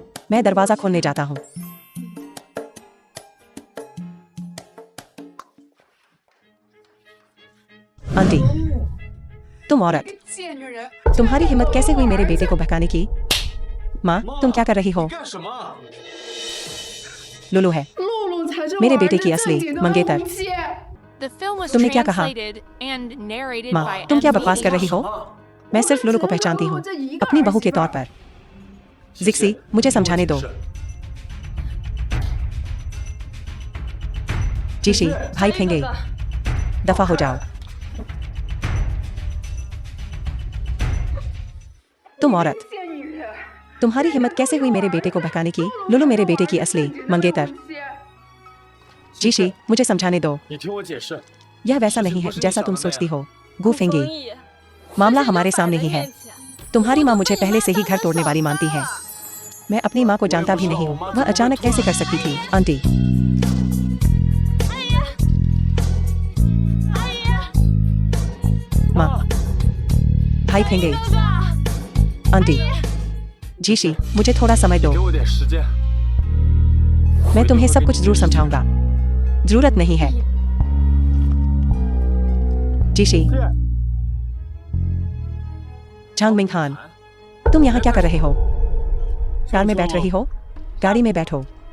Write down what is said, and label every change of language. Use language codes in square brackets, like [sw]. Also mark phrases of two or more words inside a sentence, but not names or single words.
[hi] मैं दरवाजा खोलने जाता हूँ। आंटी, तुम औरत, तुम्हारी हिम्मत कैसे हुई मेरे बेटे को बहकाने की? माँ, तुम क्या कर रही हो? [zh] 干什么？ [hi] लुलू है मेरे बेटे की असली मंगेतर। [en] The film was [hi] तुमने क्या कहा? [en] translated and narrated [hi] माँ, [en] by [hi] तुम क्या [en] M. [hi] बकवास कर रही हो? मैं सिर्फ लुलू को पहचानती हूँ अपनी बहू के तौर पर। जिक्सी, मुझे समझाने दो। जीशी, भाई फेंगे, दफा हो जाओ। तुम औरत, तुम्हारी हिम्मत कैसे हुई मेरे बेटे को बहकाने की? लुलू मेरे बेटे की असली मंगेतर। जीशी, मुझे समझाने दो। [zh] 你听我解释。 [hi] यह वैसा नहीं है जैसा तुम सोचती हो। गू फेंगे, मामला हमारे सामने ही है। तुम्हारी माँ मुझे पहले से ही घर तोड़ने वाली मानती है। मैं अपनी माँ को जानता भी नहीं हूँ, वह अचानक कैसे कर सकती थी? आंटी, माँ, भाई फेंगे, आंटी, जीशी, मुझे थोड़ा समय दो। [zh] 给我点时间。 [hi] मैं तुम्हें सब कुछ जरूर समझाऊंगा। जरूरत नहीं है। जीशी, झांगमिंग खान, तुम यहाँ क्या कर रहे हो? कार में बैठ रही हो? गाड़ी में बैठो।